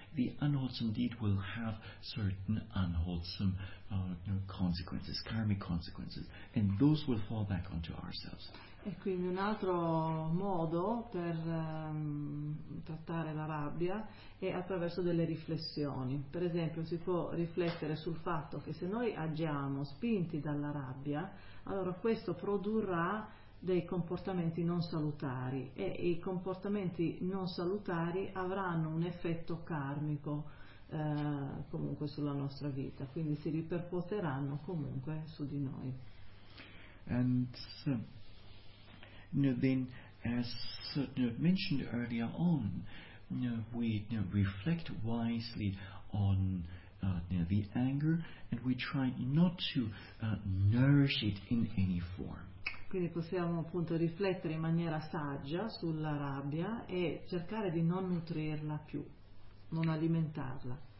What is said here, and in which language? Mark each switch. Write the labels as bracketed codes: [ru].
[en] The unwholesome deed will have certain unwholesome consequences, karmic consequences, and those will fall back onto ourselves. [it] E quindi un altro modo per trattare la rabbia è attraverso delle riflessioni. Per esempio, si può riflettere sul fatto che se noi agiamo spinti dalla rabbia, allora questo produrrà dei comportamenti non salutari, e i comportamenti non salutari avranno un effetto karmico comunque sulla nostra vita, quindi si ripercuoteranno comunque su di noi. [en] And so, then, as mentioned earlier on, we reflect wisely on the anger, and we try not to nourish it in any form. [it] Quindi possiamo appunto riflettere in maniera saggia sulla rabbia e cercare di non nutrirla più, non alimentarla.